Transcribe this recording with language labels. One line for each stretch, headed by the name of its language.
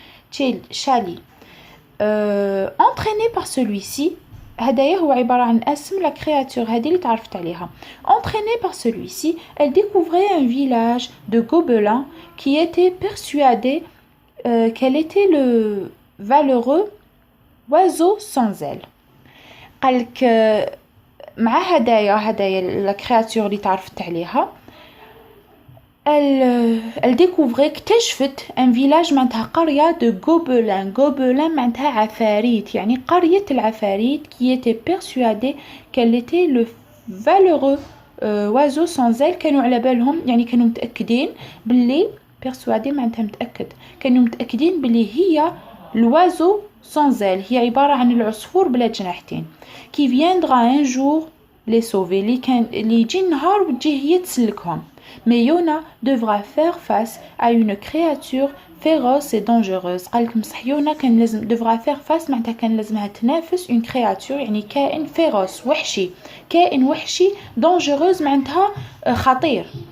French: شالي entraînée par celui-ci.
Arabic: هدايا هو عبارة عن اسم
French: لا créature
Arabic: هذه اللي تعرفت عليها.
French: entraînée par celui-ci, elle découvrait un village de gobelins qui était persuadé qu'elle était le valeureux oiseau sans aile.
Arabic: قالك مع هدايا
French: لا كرياتور
Arabic: اللي تعرفت عليها،
French: elle découvrait
Arabic: اكتشفت
French: ان فيلاج
Arabic: معناتها قرية
French: دو غوبلان.
Arabic: غوبلان معناتها عفاريت، يعني قرية العفاريت
French: qui était persuadée qu'elle était le valeureux oiseau sans aile.
Arabic: كانوا على بالهم يعني كانوا متأكدين باللي
French: persuadé
Arabic: معناتها متأكد، كانوا متأكدين باللي هي
French: l'oiseau sans aile،
Arabic: هي عبارة عن العصفور بلا جناحتين.
French: qui viendra un jour les sauver،
Arabic: اللي يجي النهار وتجي هي تسلكهم.
French: mais Yona devra faire face à une créature féroce et dangereuse.
Arabic: قالك مصح يونا كان لازم
French: devra faire face
Arabic: معناتها كان لازمها تنافس
French: une créature
Arabic: يعني كائن
French: féroce
Arabic: وحشي، كائن وحشي
French: dangereuse
Arabic: معناتها خطير.